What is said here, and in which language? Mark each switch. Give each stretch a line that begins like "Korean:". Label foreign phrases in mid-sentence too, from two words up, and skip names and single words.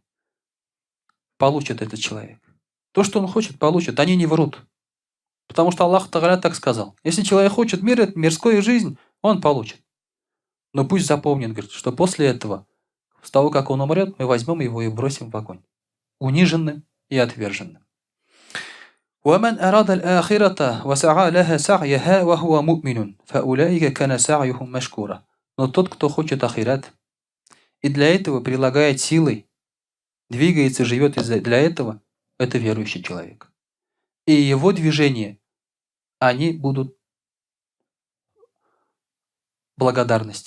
Russian: Получит этот человек. То, что он хочет, получит. Они не врут. Потому что Аллах Тааля так сказал. Если человек хочет мир, мирскую жизнь, он получит. Но пусть запомнит, говорит, что после этого, с того, как он умрет, мы возьмем его и бросим в огонь. Униженным и отверженным.
Arabic: وَمَنْ أَرَادَ الْآخِرَةَ وَسَعَى لَهَا سَعْيَهَا وَهُوَ مُؤْمِنٌ فَأُولَٰئِكَ كَانَ سَعْيُهُمْ مَشْكُورًا.
Russian: Но тот, кто хочет ахират, и для этого прилагает силой, двигается, живет для этого, это верующий человек. И его движения, они будут благодарность.